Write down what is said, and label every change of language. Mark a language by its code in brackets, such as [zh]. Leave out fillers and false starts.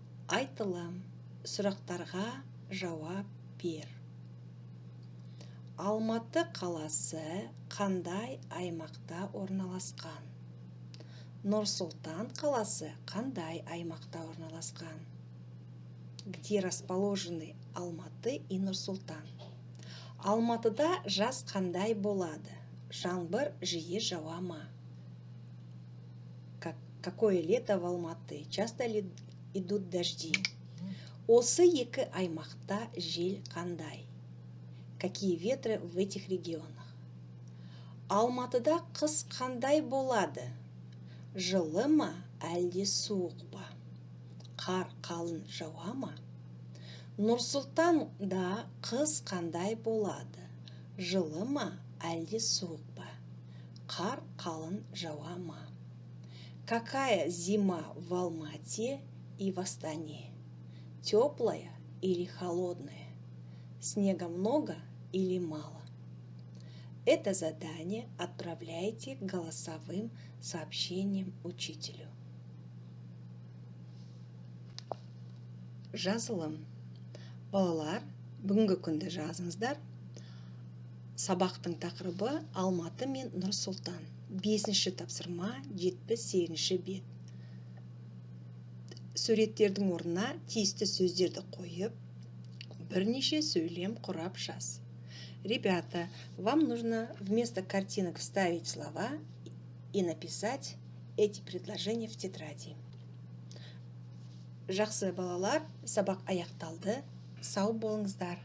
[kk] Айтылым, сұрақтарға жауап бер. Алматы қаласы қандай аймақта орналасқан? Нұр-Сұлтан қаласы қандай аймақта орналасқан? [ru] Где расположены Алматы и Нұр-Сұлтан? [kk] Алматыда жаз қандай болады? Жаңбыр жиі жауа ма? [ru] Какое лето в Алматы? Часто ли идут дожди? [kk] Осы екі аймақта жел қандай? [ru] Какие ветры в этих регионах? [kk] Алматыда қыс қандай болады? Жылы ма, әлде суық па? Қар қалың жауа ма? Нұр-Сұлтанда қыс қандай болады? Жылы ма, әлде суық па? Қар қалың жауа ма? [ru] Какая зима в Алмате и в Астане? Теплая или холодная? Снега много или мало? Это задание отправляйте голосовым сообщением учителю. [kk] Жазылым. Балалар, бүгінгі күнді жазыңыздар. Сабақтың тақырыбы Алматы мен Нұр-Сұлтан. 5-ші тапсырма, 78-ші бет. Суреттердің орнына тиісті сөздерді қойып, бірнеше сөйлем құрап жаз. [ru] Ребята, вам нужно вместо картинок вставить слова и написать эти предложения в тетради. [kk] Жақсы балалар, сабақ аяқталды. Сау болыңыздар.